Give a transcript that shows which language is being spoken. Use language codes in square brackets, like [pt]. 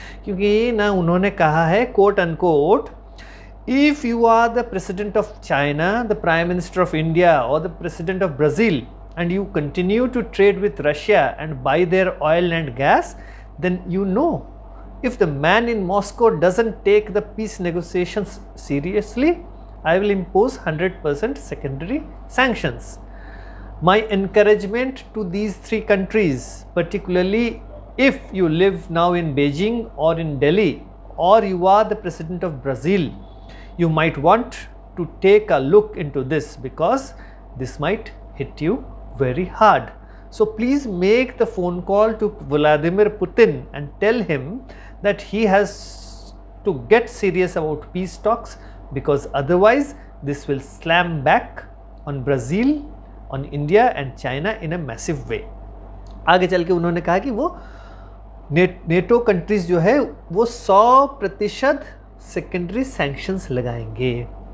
[hi] क्योंकि ना उन्होंने कहा है [en] Quote unquote, if you are the president of China, the prime minister of India और the president of Brazil and you continue to trade with Russia and buy their oil and gas, then you know if the man in Moscow doesn't take the peace negotiations seriously, I will impose 100% secondary sanctions. My encouragement to these three countries, particularly if you live now in Beijing or in Delhi, or you are the president of Brazil, you might want to take a look into this because this might hit you very hard. So please make the phone call to Vladimir Putin and tell him that he has to get serious about peace talks, because otherwise this will slam back on Brazil, on India and China in a massive way. [hi] आगे चल के उन्होंने कहा कि वो NATO countries जो है वो 100% सेकेंडरी सैंक्शंस लगाएंगे।